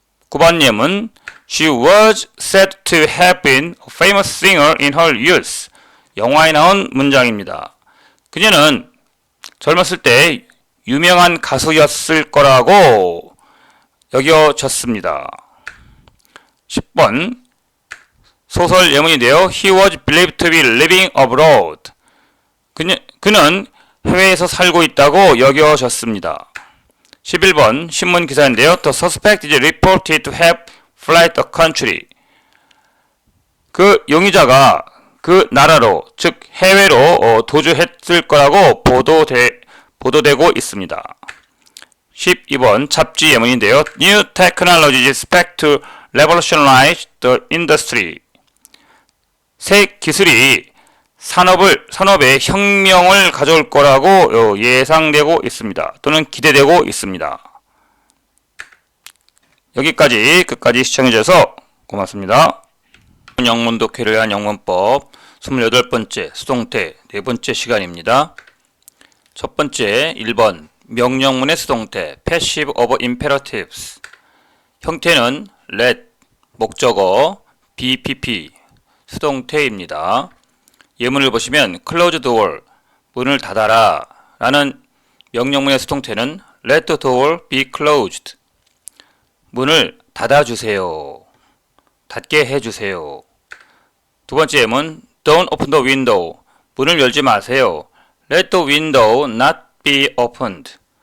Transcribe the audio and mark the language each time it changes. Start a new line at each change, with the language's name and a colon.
Korean: 9번 예문
English: She was said to have been a famous singer in her youth.
Korean: 영화에 나온 문장입니다. 그녀는 젊었을 때 유명한 가수였을 거라고 여겨졌습니다. 10번 소설 예문인데요.
English: He was believed to be living abroad.
Korean: 그는 해외에서 살고 있다고 여겨졌습니다. 11번 신문 기사인데요.
English: The suspect is reported to have fled the country.
Korean: 그 용의자가 그 나라로, 즉 해외로 도주했을 거라고 보도되고 있습니다. 12번 잡지 예문인데요.
English: New technologies expect to revolutionize the industry.
Korean: 새 기술이 산업의 혁명을 가져올 거라고 예상되고 있습니다. 또는 기대되고 있습니다. 끝까지 시청해주셔서 고맙습니다. 영문 독해를 위한 영문법 28번째 수동태 4번째 시간입니다. 첫 번째 1번 명령문의 수동태
English: Passive of Imperatives.
Korean: 형태는 let, 목적어, BPP, 수동태입니다. 예문을 보시면
English: close door,
Korean: 문을 닫아라 라는 명령문의 수동태는
English: let the door be closed.
Korean: 문을 닫아주세요. 닫게 해주세요. 두 번째 예문
English: Don't open the window.
Korean: 문을 열지 마세요.
English: Let the window not be opened.